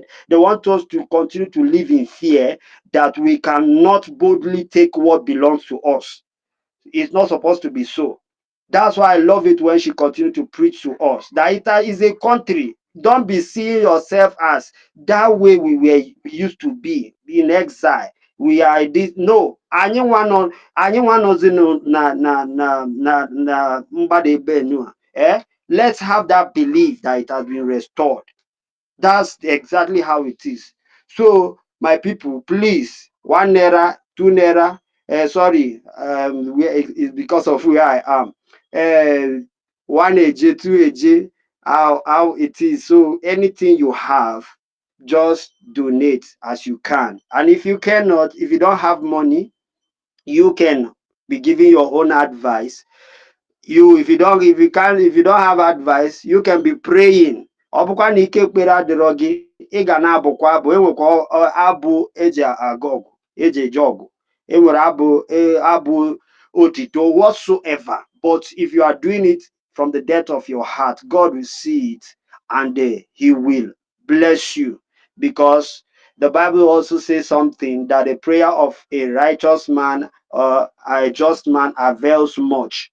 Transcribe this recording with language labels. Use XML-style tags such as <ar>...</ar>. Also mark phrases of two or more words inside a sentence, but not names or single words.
<en>They want us to continue to live in fear that we cannot boldly take what belongs to us. It's not supposed to be so. That's why I love it when she continued to preach to us that it is a country. Don't be seeing yourself as that way we used to be in exile. We are this. No,</en> <ig>anyị nwa nọzi na mgbada ebe nua.</ig> <en>Let's have that belief that it has been restored. That's exactly how it is. So, my people, please, 1 naira, 2 naira, sorry, it's because of where I am. 1 AJ, 2 AJ, how it is. So, anything you have, just donate as you can. And if you cannot, if you don't have money, you can be giving your own advice. If you don't have advice, you can be praying.</en> <ig>Ọ bụkwa na ike ekpere adịrọ gị, ị ga na-abụkwa abụ. Enwekwa abụ eji aga ọgụ, eji eje ọgụ. Enwere abụ otito,</ig> <en>whatsoever. But if you are doing it from the depth of your heart, God will see it, and he will bless you. Because the Bible also says something, that the prayer of a righteous man or a just man avails much.</en>